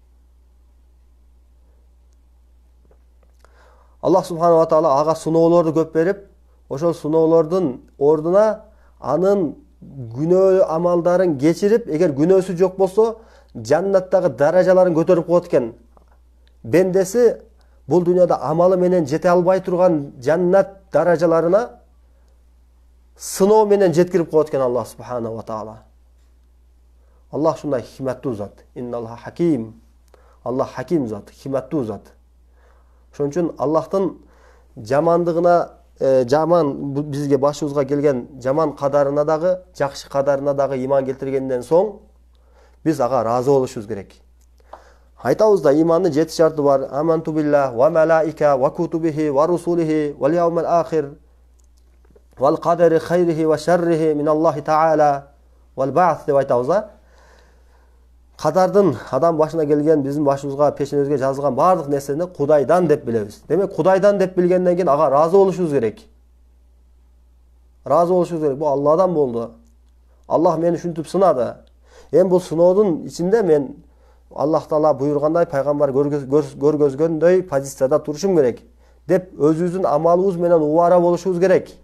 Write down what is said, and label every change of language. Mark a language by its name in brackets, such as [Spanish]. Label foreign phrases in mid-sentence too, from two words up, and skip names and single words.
[Arabic] الله سبحانه وتعالى [Kyrgyz] ага сыноолорду көп берип, ошол сыноолордун ордуна анын күнөө амалдарын кечирип, эгер күнөөсү жок болсо, жаннаттагы даражаларын көтөрүп коет экен. Бендеси бул дүйнөдө амалы менен жете албай турган жаннат даражаларына сыноо менен жеткирип коет экен [Arabic] الله سبحانه وتعالى. [Kyrgyz] Аллах шундай хикматтуу зат. [Arabic] إن الله حكيم. [Kyrgyz] Аллах хаким зат, хикматтуу зат. Ошон үчүн Аллахтын жамандыгына, жаман бизге башыбызга келген жаман кадарына дагы, жакшы кадарына дагы иман келтиргенден соң биз ага разы болушубуз керек. Айтабыз да, имандын 7 шарты бар. [Arabic] آمنت بالله وملائكة وكتبه ورسله واليوم الآخر والقدر خيره وشره من الله تعالى والبعث [Kyrgyz] деп айтабыз. Кадардын адам башына келген, биздин башыбызга, пешенебизге жазылган бардык нерсени Кудайдан деп билебиз. Демек Кудайдан деп билгенден кийин ага разы болушубуз керек. Разы болушубуз керек. Бул Алладан болду. Аллах мени ушинтип сынады. Эми бул сыноодун ичинде мен Аллах Таала буйргандай, пайгамбар көргөзгөндөй позицияда турушум керек деп өзүбүздүн амалыбыз менен убара болушубуз керек.